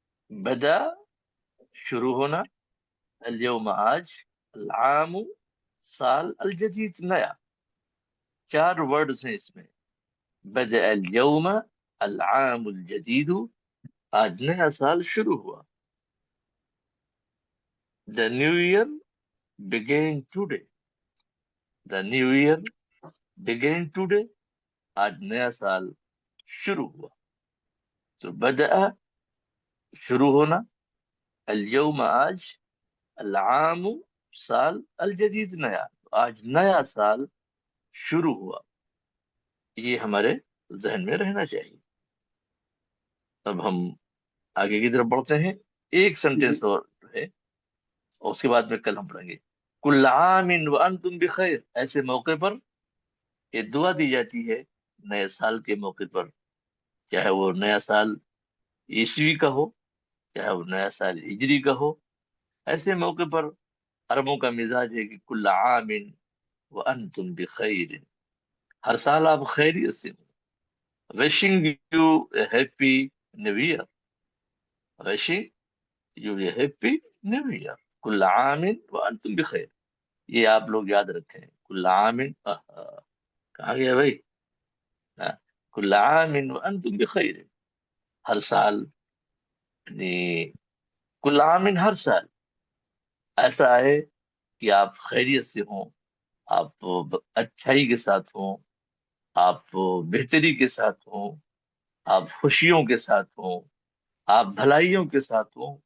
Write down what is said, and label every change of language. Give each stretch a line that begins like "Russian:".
Urdu: بدأ شروع ہونا، اليوم آج، العام سال، الجدید نیا. 4 ورڈز ہیں اس میں.
Arabic: بدأ اليوم العام الجدید،
Urdu: آج نیا سال شروع ہوا.
English: The new year began today. The new year began today.
Urdu: آج نیا سال شروع ہوا. تو
Arabic: بدأ شروع ہونا، اليوم آج، العام سال، الجدید نیا،
Urdu: آج نیا سال شروع ہوا. یہ ہمارے ذہن میں رہنا چاہیے. اب ہم آگے کی طرف بڑھتے ہیں. ایک سینٹینس اور ہے، اور اس کے بعد میں کل ہم پڑھیں گے.
Arabic: کل عام وانتم بخیر.
Urdu: ایسے موقع پر یہ دعا دی جاتی ہے نئے سال کے موقع پر، چاہے وہ نیا سال عیسوی کا ہو، چاہے وہ نیا سال ہجری کا ہو. ایسے موقع پر عربوں کا مزاج ہے کہ
Arabic: کل عام وانتم بخیر،
Urdu: ہر سال آپ خیریت سے ہوں.
English: wishing you a happy new year. wishing you a happy new year.
Arabic: کل عام وانتم بخیر.
Urdu: یہ آپ لوگ یاد رکھیں. کل عام، کہاں گیا بھائی؟
Arabic: کل عام وانتم بخیر،
Urdu: ہر سال، یعنی کل عام، ہر سال ایسا ہے کہ آپ خیریت سے ہوں، آپ اچھائی کے ساتھ ہوں، آپ بہتری کے ساتھ ہوں، آپ خوشیوں کے ساتھ ہوں، آپ بھلائیوں کے ساتھ ہوں.